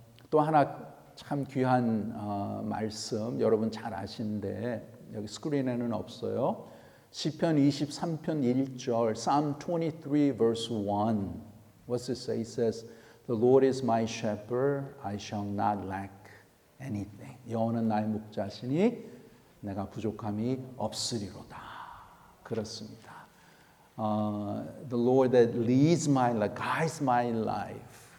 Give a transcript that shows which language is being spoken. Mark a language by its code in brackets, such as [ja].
[ko] 또 하나 참 귀한 말씀 여러분 잘 아시는데 여기 스크린에는 없어요. 시편 23편 1절 [en] Psalm 23 verse 1. What's it say? It says, The Lord is my shepherd, I shall not lack anything. [ko] 여호와는 나의 목자시니 내가 부족함이 없으리로다. 그렇습니다. [en] The Lord that leads my life, guides my life.